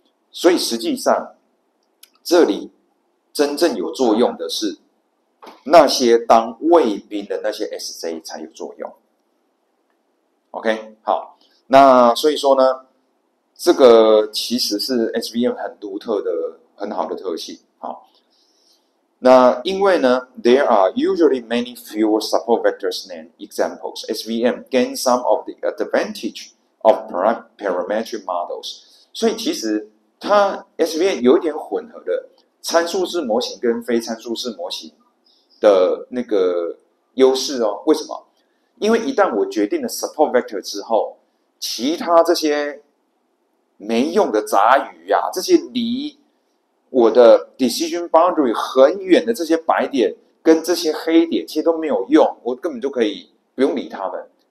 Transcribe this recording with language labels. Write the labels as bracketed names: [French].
[Chinese] 所以实际上，这里真正有作用的是那些当卫兵的那些 SJ 才有作用。 OK， 好，那所以说呢，这个其实是 SVM 很独特的、很好的特性。好，那因为呢 [English] ，there are usually many fewer support vectors than examples. SVM gains some of the advantage of parametric models. [Chinese] 所以其实它 SVM 有一点混合的参数式模型跟非参数式模型的那个优势哦。为什么？因为一旦我决定了 support vector 之后，其他这些没用的杂鱼啊，这些离我的 decision boundary 很远的这些白点跟这些黑点，其实都没有用，我根本就可以不用理他们。